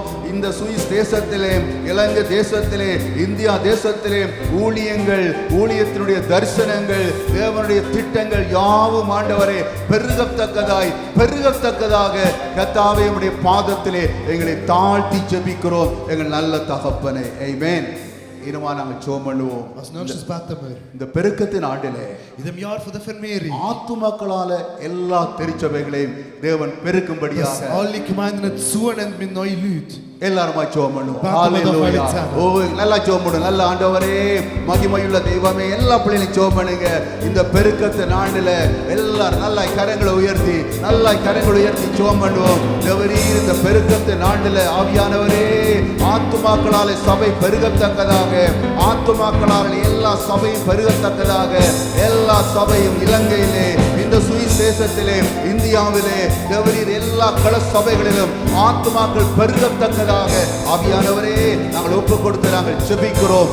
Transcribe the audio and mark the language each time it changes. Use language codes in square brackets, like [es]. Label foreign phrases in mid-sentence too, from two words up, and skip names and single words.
[ta] இந்த சுவிஸ் தேசத்திலே, இலங்கை தேசத்திலே, இந்தியா தேசத்திலே ஊழியங்கள், ஊழியத்தினுடைய தரிசனங்கள், தேவனுடைய திட்டங்கள் யாவும் ஆண்டவரே பெருகத்தக்கதாய் பெருகத்தக்கதாக கர்த்தாவே உம்முடைய பாதத்திலே எங்களை தாழ்த்தி ஜெபிக்கிறோம் எங்கள் நல்ல தகப்பனே. ஆமென். இனிமா நாங்கள் ஜெபம் பண்ணுவோம். [de] Als nächstes beten wir. [ta] இந்த பெருக்கத்தின் ஆண்டிலே [de] In dem Jahr von der Vermehrung [ta] ஆத்துமக்களால எல்லா திருச்சபைகளையும் தேவன் பெருக்கும்படியாக [de] Dass alle Gemeinden zunimmt mit neuen Leuten. [ta] எல்லாருமா ஜெபம் பண்ணுவோம். [de] Warten wir doch mal ஹalleluya. zusammen. [ta] ஓ நல்லா ஜெபம் பண்ணுங்க. நல்ல ஆண்டவரே, மகிமையுள்ள தெய்வமே, எல்லா பிள்ளைகளும் ஜெபம் பண்ணுங்க. இந்த பெருக்கத்து நாளில எல்லாரும் நல்லா கரங்களை உயர்த்தி ஜெபம் பண்ணுவோம். தேவரீர் இந்த பெருக்கத்து நாளில ஆவியானவரே, ஆத்துமாக்களாலே சபை பெருகத்தக்கதாக, ஆத்துமாக்களால் எல்லா சபையும் பெருகத்தக்கதாக, எல்லா சபையும் இலங்கையிலே, இந்த சுவிஸ் தேசத்திலே, இந்தியாவிலே, தேவரீர் எல்லா கள சபைகளிலும் ஆத்துமாக்கள் பெருகத்தக்கதாக ஆவியானவரே நாங்கள் ஒப்பு கொடுத்து நாங்கள் ஜெபிக்கிறோம்.